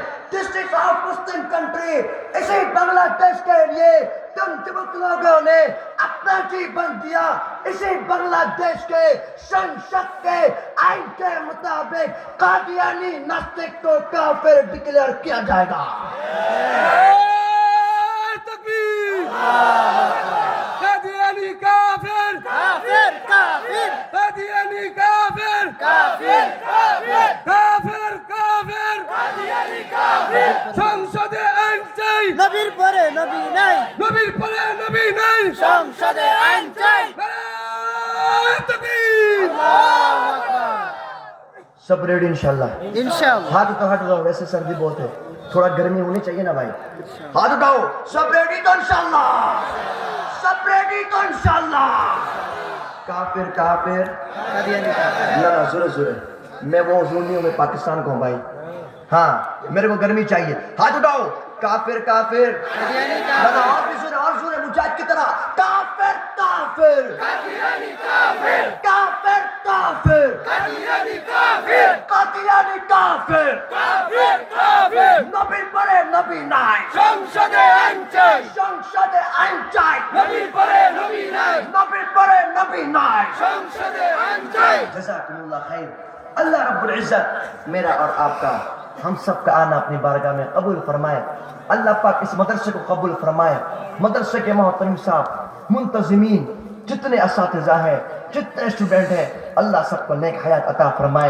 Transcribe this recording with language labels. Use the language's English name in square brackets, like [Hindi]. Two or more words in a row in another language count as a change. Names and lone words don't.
[English] District of Muslim Country, [Urdu] اسی بنگلہ دیش کے لیے تم تبک لوگوں نے اپنا جیون دیا اسی بنگلہ دیش کے سنسد کے آئین کے مطابق قادیانی ناستک کو کافر ڈکلیئر کیا جائے گا. تکبیر قادیانی کافر کافر کافر قادیانی کافر کافر کافر [Bangla] কাফের কাফের কাদিয়ানি কাফের সংসদে আইন চাই নবীর পরে নবী নাই নবীর পরে নবী নাই সংসদে আইন চাই [Urdu] نعرۂ تکبیر [Arabic] الله أكبر [Urdu] سب ریڈی انشاءاللہ. [Bangla] ইনশাআল্লাহ [Urdu] ہاتھ اٹھاؤ ویسے سردی بہت ہے تھوڑا گرمی ہونی چاہیے نا بھائی. ہاتھ اٹھاؤ. سب ریڈی تو انشاءاللہ. سب ریڈی تو انشاءاللہ. کافر کافر [Bangla] কাদিয়ানি কাফের [Urdu] نہ زورے زورے میں وہ حضور نہیں ہوں میں پاکستان کو ہوں بھائی. ہاں میرے کو گرمی چاہیے. ہاتھ اٹھاؤ. کافر کافر [Bangla] কাদিয়ানি [Urdu] نہ [Bangla] কাফের [Urdu] اور زورے مجاہد کی طرح. کافر کافر [Bangla] কাদিয়ানি কাফের [Urdu] کافر کافر [Bangla] কাদিয়ানি কাফের [Urdu] قادیانی کافر [Bangla] কাফের কাফের নবীর পরে নবী নাই সংসদে আইন চাই সংসদে আইন চাই নবীর পরে নবী নাই নবীর পরে নবী নাই. সংসদে আইন চাই [Arabic] جزاکم اللہ خیر. اللہ رب العزت [Urdu] میرا اور آپ کا ہم سب کا آنا اپنی بارگاہ میں قبول فرمائے. اللہ پاک اس مدرسے کو قبول فرمائے. مدرسے کے محترم صاحب منتظمین جتنے اساتذہ ہیں جتنے اسٹوڈنٹ ہیں اللہ سب کو نیک حیات عطا فرمائے.